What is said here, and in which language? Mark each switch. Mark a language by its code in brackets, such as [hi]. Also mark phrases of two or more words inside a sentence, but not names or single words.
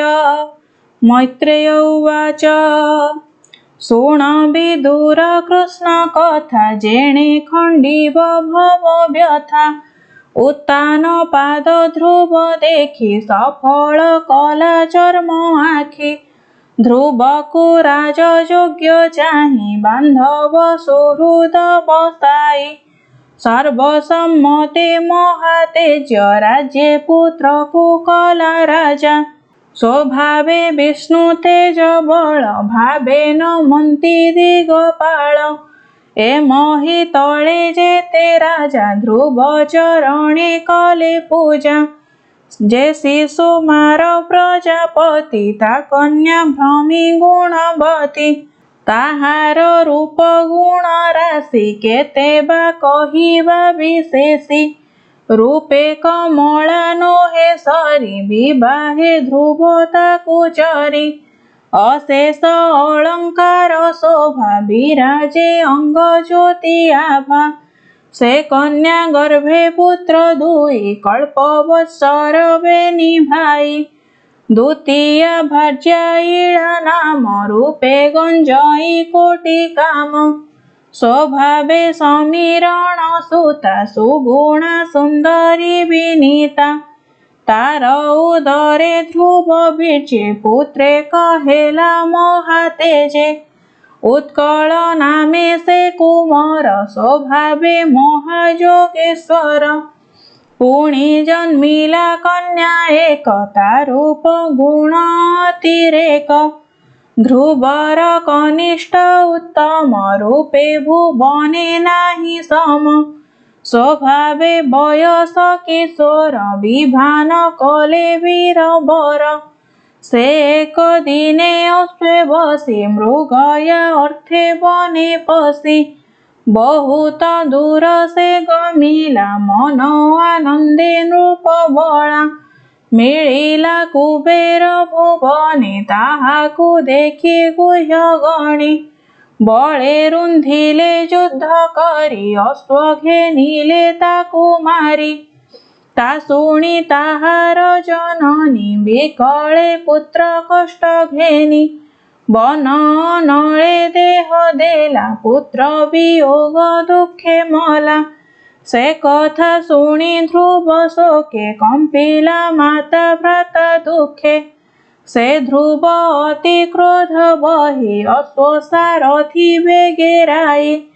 [or] ମୈତ୍ରେୟ ଉବାଚ ଶୃଣ ବିଦୁର କୃଷ୍ଣ କଥା ଯେଣେ ଖଣ୍ଡିବ ଭବ ବ୍ୟଥା ଉତ୍ତାନ ପାଦ ଧ୍ରୁବ ଦେଖି ସଫଳ କଳା ଚର୍ମ ଆଖି ଧ୍ରୁବ କୁ ରାଜ ଯୋଗ୍ୟ ଚାହିଁ ବାନ୍ଧବ ସୁହୃଦ ବସାଇ ସର୍ବସମ୍ମତେ ମହାତେଜ ରାଜ୍ୟେ ପୁତ୍ର କୁ କଲା ରାଜା ସ୍ୱଭାବେ ବିଷ୍ଣୁ ତେଜ ବଳ ଭାବେ ନମନ୍ତି ଦିଗପାଳ ଏମହି ତଳେ ଯେତେ ରାଜା ଧ୍ରୁବ ଚରଣେ କଲେ ପୂଜା ଯେ ଶିଶୁ ମାର ପ୍ରଜାପତି ତା କନ୍ୟା ଭ୍ରମୀ ଗୁଣବତୀ ତାହାର ରୂପ ଗୁଣ ରାଶି କେତେ ବା କହିବା ବିଶେଷି ରୂପେ କମଳା ନୋହେ ସରି ବିବାହେ ଧ୍ରୁବ ତାକୁ ଚରି ଅଶେଷ ଅଳଙ୍କାର ଶୋଭା ବିରାଜେ ଅଙ୍ଗ ଜ୍ୟୋତି ଆଭା ସେ କନ୍ୟା ଗର୍ଭେ ପୁତ୍ର ଦୁଇ କଳ୍ପବତ୍ସର ବେନି ଭାଇ ଦ୍ୱିତୀୟ ଭାର୍ଯ୍ୟା ଇଳା ନାମ ରୂପେ ଗଞ୍ଜଇ କୋଟି କାମ ସ୍ୱଭାବେ ସମୀରଣ ସୁତା ସୁଗୁଣା ସୁନ୍ଦରୀ ବିନୀତା ତାର ଉଦରେ ଧ୍ରୁବ ବୀଜେ ପୁତ୍ରେ କହେଲା ମହାତେଜେ ଉତ୍କଳ ନାମେ ସେ କୁମାର ସ୍ୱଭାବେ ମହାଯୋଗେଶ୍ୱର ପୁଣି ଜନ୍ମିଲା କନ୍ୟା ଏକ ତାରୂପ ଗୁଣ ଅତିରେକ ଧ୍ରୁବର କନିଷ୍ଠ ଉତ୍ତମ ରୂପେ ଭୁବନେ ନାହି ସମ ସ୍ୱଭାବେ ବୟସ କିଶୋର ବିଭାନ କଲେ ବୀର ବର ସେ ଏକ ଦିନେ ଅଶ୍ୱେ ବସି ମୃଗୟା ଅର୍ଥେ ବନେ ପସି ବହୁତ ଦୂର ସେ ଗମିଲା ମନ ଆନନ୍ଦେ ନୃପ ବଳା ମିଳିଲା କୁବେର ଭୁବନେ ତାହାକୁ ଦେଖି ଗୁହ୍ୟ ଗଣୀ ବଳେ ରୁନ୍ଧିଲେ ଯୁଦ୍ଧ କରି ଅଶ୍ୱ ଘେନିଲେ ତାକୁ ମାରି ତା ଶୁଣି ତାହାର ଜନନୀ ବିକଳେ ପୁତ୍ର କଷ୍ଟ ଘେନି ବନ ନଳେ ଦେହ ଦେଲା ପୁତ୍ର ବିୟୋଗ ଦୁଖେ ମଲା ସେ କଥା ଶୁଣି ଧ୍ରୁବ ଶୋକେ କମ୍ପିଲା ମାତା ଭ୍ରାତା ଦୁଖେ ସେ ଧ୍ରୁବ ଅତି କ୍ରୋଧ ବହି ଅଶ୍ୱସାରଥୀ ବେଗେରାଇ